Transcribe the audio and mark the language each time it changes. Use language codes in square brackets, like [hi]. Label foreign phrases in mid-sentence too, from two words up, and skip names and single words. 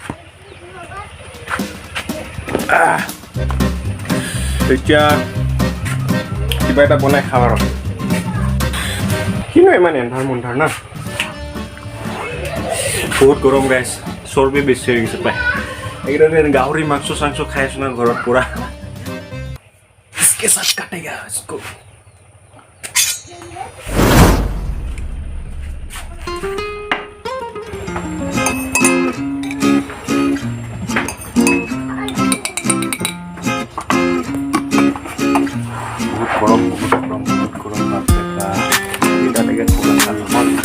[as] এতিয়া কিবা এটা বনাই খাওঁ আৰু কিনো ইমান এন্ধাৰ মুন্ধাৰ না বহুত গৰম গাইছ চৰ্বি বেছি হৈ গৈছে পাই এইকেইটা গাহৰি মাংস চাংস খাই আছো না ঘৰত পুৰা [hi] इसके साथ काटेगा इसको बहुत गरम बाप रे डालेगा थोड़ा सा नमक